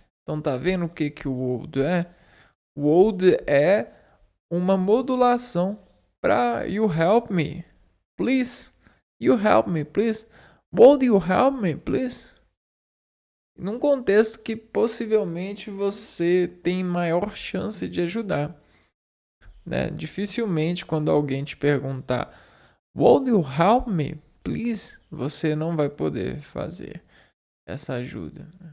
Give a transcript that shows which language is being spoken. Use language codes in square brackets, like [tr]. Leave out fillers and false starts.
[pt] Então tá vendo o que o would é? Would é uma modulação para [en] you help me, please. You help me, please. Would you help me, please? [pt] Num contexto que possivelmente você tem maior chance de ajudar, né? Dificilmente quando alguém te perguntar [en] would you help me, please, [pt] você não vai poder fazer essa ajuda.